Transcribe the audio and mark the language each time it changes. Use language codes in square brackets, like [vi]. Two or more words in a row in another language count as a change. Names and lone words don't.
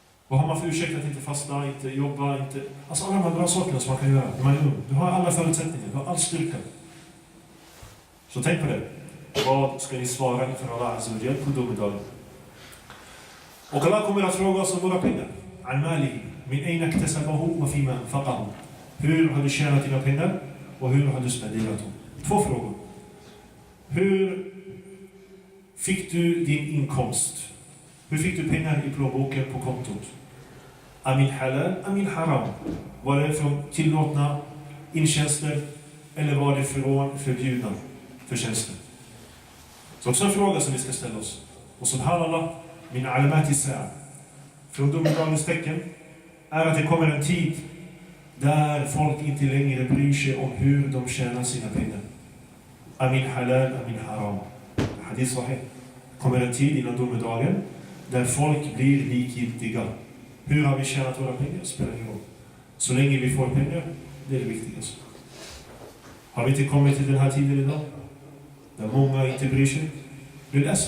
[sv] Vad har man för ursäkt att inte fasta, inte jobba, inte... Alltså alla de här bra sakerna som man kan göra när man är ung. Du har alla förutsättningar, du har all styrka. Så tänk på det. Vad ska ni svara inför [ar] الله عز وجل [sv] på domedagen? Och Allah kommer att fråga oss om våra pengar. [ar] عن ماله من أين اكتسبه وفيما أنفقه. [sv] Hur har du tjänat dina pengar och hur har du spenderat dem? 2 frågor. Hur fick du din inkomst? Hur fick du pengar i plånboken på kontot? [ar] أمن حلال أمن حرام. [sv] Var det från tillåtna intjänster eller var det från förbjudna förtjänster? Så också en fråga som vi ska ställa oss. Och subhanallah, [ar] من علامات الساعة. [sv] Från domedagens tecken är att det kommer en tid där folk inte längre bryr sig om hur de tjänar sina pengar. [ar] أمن حلال أمن حرام. حديث صحيح. [sv] Kommer en tid innan domedagen där folk blir likgiltiga. Hur har vi tjänat våra pengar? Spelar ingen roll. Så länge vi får pengar, det är det viktigaste. Har vi inte kommit till den här tiden idag? Där många inte bryr sig? Det är ledsen.